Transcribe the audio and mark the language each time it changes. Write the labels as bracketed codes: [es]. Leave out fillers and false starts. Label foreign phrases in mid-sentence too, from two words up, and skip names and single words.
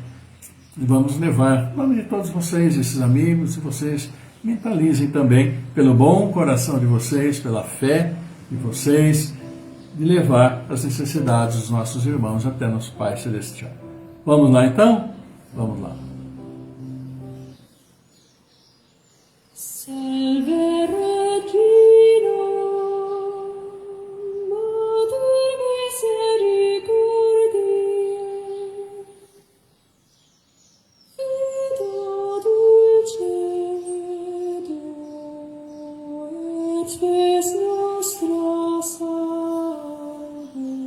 [pt] E vamos levar, em nome de todos vocês, esses amigos, e vocês mentalizem também pelo bom coração de vocês, pela fé de vocês, de levar as necessidades dos nossos irmãos até nosso Pai Celestial. Vamos lá então? Vamos lá. [la] Salve Regina, Mater misericordiae, vita dulcedo, et spes nostra salve.